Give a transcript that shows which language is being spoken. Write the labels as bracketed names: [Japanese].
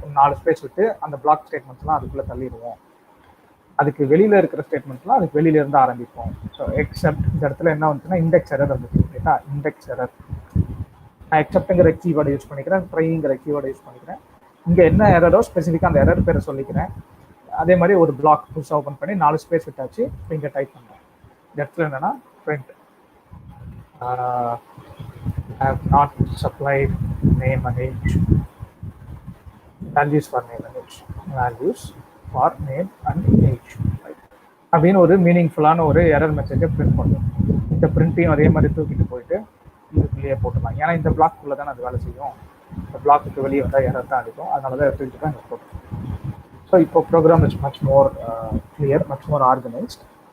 [Tamil] 4 space விட்டு அந்த black ஸ்டேட்மெண்ட்ஸ்லாம் அதுக்குள்ளே தள்ளிடுவோம். அதுக்கு வெளியில் இருக்கிற ஸ்டேட்மெண்ட்ஸ்லாம் அதுக்கு வெளியிலேருந்து ஆரம்பிப்போம். ஸோ எக்ஸப்ட் இந்த இடத்துல என்ன வந்துச்சுன்னா இண்டெக்ஸ் எரர் வந்துச்சு, ரைட்டா. இண்டெக்ஸ் எரர் நான் எக்ஸப்ட்டுங்கிற கீவேர்டை யூஸ் பண்ணிக்கிறேன், ட்ரைங்கிற கீவேர்டை யூஸ் பண்ணிக்கிறேன். இங்கே என்ன எரரோ ஸ்பெசிஃபிக்காக அந்த எரர் பேரை சொல்லிக்கிறேன். அதே மாதிரி ஒரு பிளாக் புதுசாக ஓப்பன் பண்ணி 4 ஸ்பேஸ் விட்டாச்சு. இப்போ இங்கே டைப் பண்ணுறேன். இந்த இடத்துல என்னென்னா print [English] have not supplied name and age, values for name and age, values for name and age, right. [Tamil] அப்படின்னு ஒரு மீனிங்ஃபுல்லான ஒரு எரர் மெசேஜை பிரிண்ட் பண்ணுவோம். இந்த பிரிண்ட்டையும் அதே மாதிரி தூக்கிட்டு போயிட்டு இதுக்குள்ளேயே போட்டுக்கலாம். ஏன்னா இந்த பிளாக்குள்ளே தான் அது வேலை செய்யும். இந்த பிளாக்குக்கு வெளியே வந்தால் எரர் தான் அடிக்கும். அதனால தான் எடுத்துக்கிட்டு தான் இங்கே போட்டுருக்கோம். [English] So இப்போ program is much more clear, much more organised.